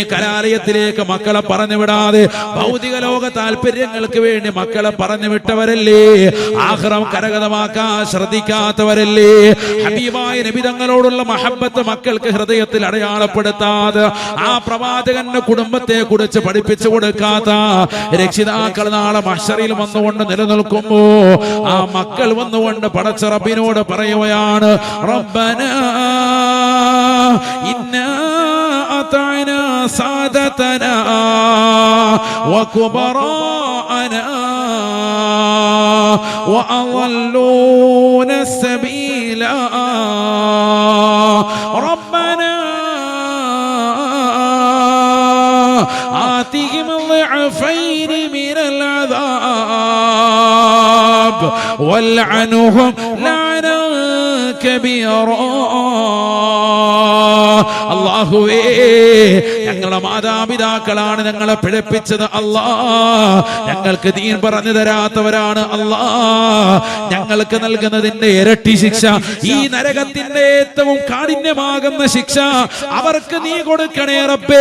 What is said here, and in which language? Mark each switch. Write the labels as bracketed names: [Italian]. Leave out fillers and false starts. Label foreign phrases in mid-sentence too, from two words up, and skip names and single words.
[Malayalam] കലാലയത്തിലേക്ക് മക്കളെ പറഞ്ഞു വിടാതെ, ഭൗതിക ലോക താല്പര്യങ്ങൾക്ക് വേണ്ടി മക്കളെ പറഞ്ഞു വിട്ടവരല്ലേ, ആഖിറം കരഗതമാക്കാൻ ശ്രദ്ധിക്കാത്തവരല്ലേ, ഹബീബായ നബി തങ്ങളോടുള്ള മഹബ്ബത്ത് മക്കൾക്ക് ഹൃദയത്തിൽ അടയാളപ്പെടുത്താതെ, ആ പ്രവാചകന്റെ കുടുംബത്തെ കുറിച്ച് പഠിപ്പിച്ചു കൊടുക്കാത്ത രക്ഷിതാക്കൾ നാളെ മഹ്ശറിൽ വന്നുകൊണ്ട് നിലനിൽക്കുമ്പോ ആ മക്കൾ വന്നുകൊണ്ട് പടച്ച റബ്ബിനോട് പറയുകയാണ്, റബ്ബനാ [Arabic] إنا أطعنا سادتنا وكبراءنا فأضلونا السبيلا ربنا آتهم ضعفين من العذاب والعنهم لعنا كبيرا. [Malayalam] അല്ലാഹുവേ, ഞങ്ങളുടെ മാതാപിതാക്കളാണ് ഞങ്ങളെ പിഴപ്പിച്ചത് അല്ലാ, ഞങ്ങൾക്ക് ദീൻ പറഞ്ഞു തരാത്തവരാണ് അല്ലാ, ഞങ്ങൾക്ക് നൽകുന്നതിന്റെ ഇരട്ടി ശിക്ഷ, ഈ നരകത്തിന്റെ ഏറ്റവും കാഠിന്യമാകുന്ന ശിക്ഷ അവർക്ക് നീ കൊടുക്കണേ റബ്ബേ.